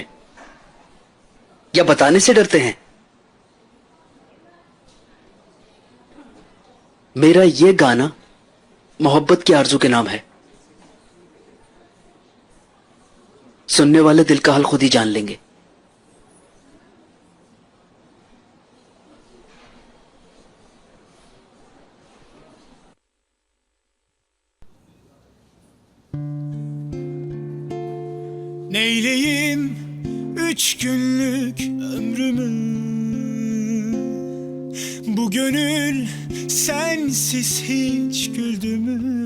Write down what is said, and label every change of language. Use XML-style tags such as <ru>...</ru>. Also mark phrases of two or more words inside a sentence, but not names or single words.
<hi>या बताने से डरते हैं? मेरा ये गाना मोहब्बत की आरज़ू के नाम है। सुनने वाले दिल का हाल खुद ही जान लेंगे।</hi> <tr>Neyleyim 3 günlük ömrümü, bu gönül sensiz hiç güldü mü?</tr>